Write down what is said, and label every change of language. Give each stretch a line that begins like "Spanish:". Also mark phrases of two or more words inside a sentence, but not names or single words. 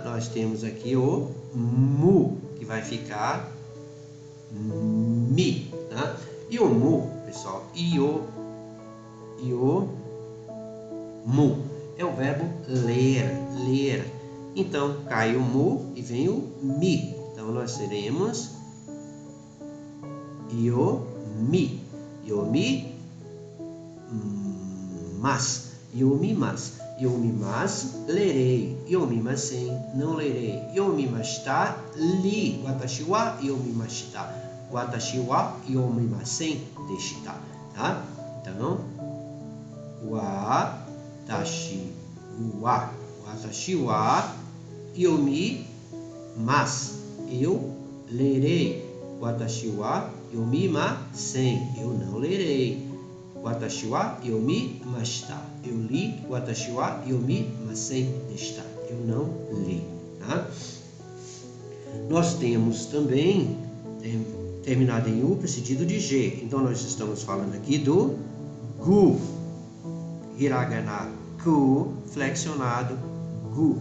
Portuguese: Nós temos aqui o mu, que vai ficar mi, tá? E o mu, pessoal, mu é o verbo ler. Então, cai o mu e vem o mi. Então, nós teremos yomi, yomimasu, lerei, yomimasen, não lerei,
Japanese: yomimashita, li, 私は読みました、私は読みませんでした,
Portuguese: tá? Então,
Japanese: 私は読みます,
Portuguese: eu lerei.
Japanese: 私は読みません,
Portuguese: eu não lerei.
Japanese: 私は読みました,
Portuguese: eu li.
Japanese: 私は読みませんでした,
Portuguese: eu não li. Tá? Nós temos também terminado em u, precedido de g. Então, nós estamos falando aqui do gu. Hiragana ku, flexionado gu.